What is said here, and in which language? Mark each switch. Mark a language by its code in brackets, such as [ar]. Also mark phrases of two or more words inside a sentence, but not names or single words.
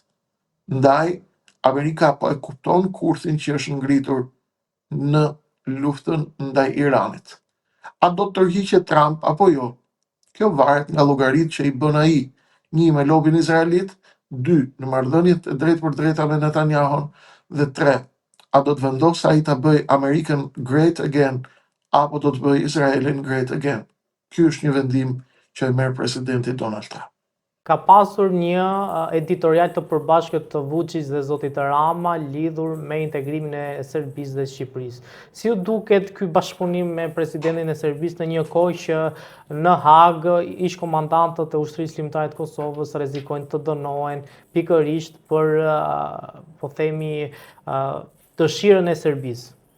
[sq] Ndaj, Amerika po e kupton kurthin që është ngritur në luftën ndaj Iranit. A do të tërhiqet Trump apo jo? Kjo varet nga llogaritë që i bën ai, një me lobin izraelit, dy në marrëdhëniet e drejtë për drejta me Netanyahu, dhe tre, a do të vendosë ai ta bëj [en] American great again [sq] apo do të bëj Izraelin [en] great again? [sq] Ky është një vendim që e merr presidenti Donald Trump. Ka pasur një editorial të përbashkët të Vučić dhe zotit Rama lidhur me integrimin e Serbisë dhe Shqipërisë. Si u duket ky bashkëpunim me presidentin e Serbisë në një kohë që në Hagë ish komandantët e ushtrisë ligjtare të Kosovës rrezikojnë të dënohen pikërisht për, po themi, dëshirën e Serbisë?